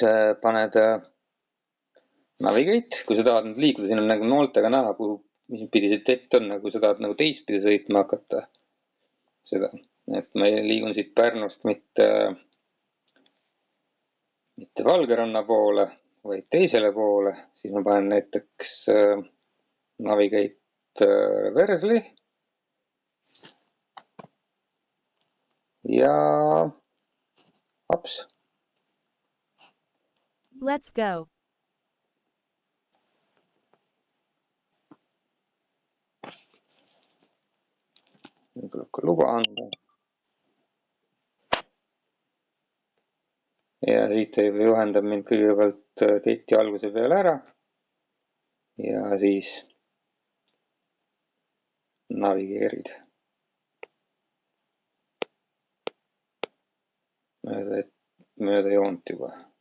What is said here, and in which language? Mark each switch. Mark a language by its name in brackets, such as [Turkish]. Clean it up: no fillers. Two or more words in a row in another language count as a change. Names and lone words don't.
[Estonian] paned navigate, kui sa tahad nüüd liikuda, siin on nagu nooltega näha, mis pidi see tett on, kui sa tahad nagu teistpidi sõitma hakata seda, et ma liigun siit Pärnust mitte Valgeranna poole, vaid teisele poole, siis ma panen näiteks [English] navigate reversely [Estonian] ja ups. [English] Let's go. [Estonian] Nüüd tuleb ka luba anda. Ja siit juhendab mind kõigepealt teti alguse peale ära ja siis navigeerid mööda joont juba.